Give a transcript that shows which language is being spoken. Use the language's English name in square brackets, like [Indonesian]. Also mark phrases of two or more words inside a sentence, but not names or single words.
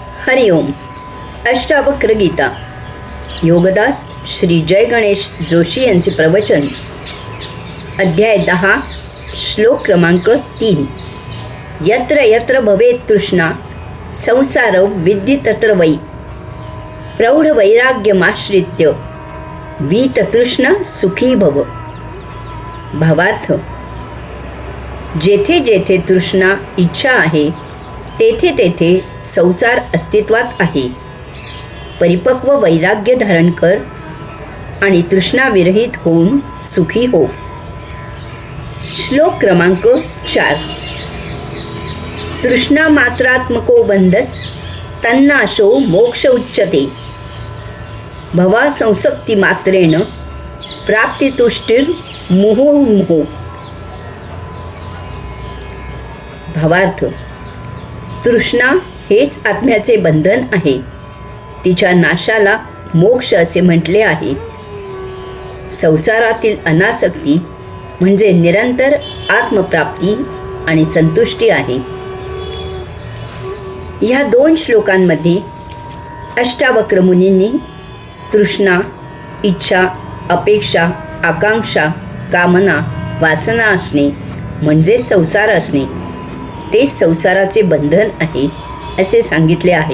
[Marathi] हरिओम. अष्टावक्र गीता. योगदास श्री जय गणेश जोशी यांचे प्रवचन. अध्याय 10, श्लोक क्रमांक 3. [Sanskrit] यत्र यत्र भवेत् तृष्णा संसारौ विद्धि तत्र वै प्रौढ वैराग्यमाश्रित्य वीततृष्ण सुखी भव. [Marathi] भावार्थ: जेथे जेथे तृष्णा इच्छा आहे तेथे तेथे संसार अस्तित्वात आहे. परिपक्व वैराग्य धारण कर आणि तृष्णाविरहित होऊन सुखी हो. श्लोक क्रमांक 4. तृष्णा मात्रात्मको बंधस तन्नाशो मोक्ष उच्यते भवा संसक्ती मात्रेण प्राप्तितुष्टिर मुहुर्मुहुः. भावार्थ: तृष्णा हेच आत्म्याचे बंधन आहे. तिच्या नाशाला मोक्ष असे म्हटले आहे. संसारातील अनासक्ती म्हणजे निरंतर आत्मप्राप्ती आणि संतुष्टी आहे. ह्या 2 श्लोकांमध्ये अष्टावक्र मुनींनी तृष्णा, इच्छा, अपेक्षा, आकांक्षा, कामना, वासना असणे म्हणजे संसार असणे, ते संसाराचे बंधन आहे असे सांगितले आहे.